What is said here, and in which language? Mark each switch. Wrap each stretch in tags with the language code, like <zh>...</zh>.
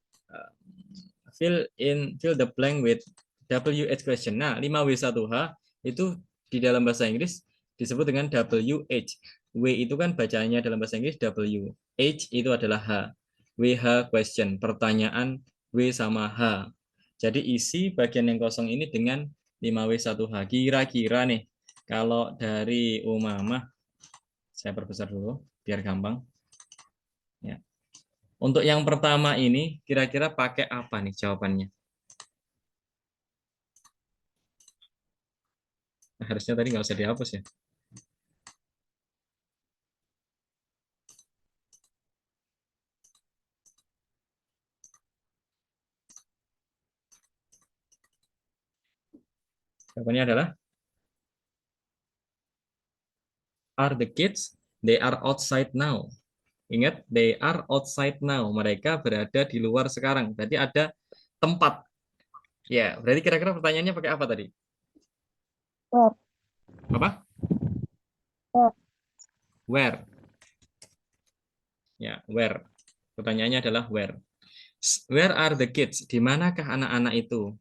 <en>Uh, fill the blank with WH question.</en> <id>Nah, 5W1H itu di dalam bahasa Inggris disebut dengan WH. W itu kan bacanya dalam bahasa Inggris W. H itu adalah H. WH question, pertanyaan W sama H. Jadi isi bagian yang kosong ini dengan 5W1H. Kira-kira nih, kalau dari Umamah, saya perbesar dulu, biar gampang. Ya. Untuk yang pertama ini, kira-kira pakai apa nih jawabannya? Nah, harusnya tadi nggak usah dihapus ya. Jawabannya adalah,</id> <en>are the kids? They are outside now. Ingat, they are outside now.</en> <id>Mereka berada di luar sekarang. Berarti ada tempat. Ya, berarti kira-kira pertanyaannya pakai apa tadi?</id> <en>Where?</en> <id>Apa?</id> <en>Where? Where. Ya, where.</en> <id>Pertanyaannya adalah where.</id> <en>Where are the kids?</en> <id>Di manakah anak-anak itu?</id>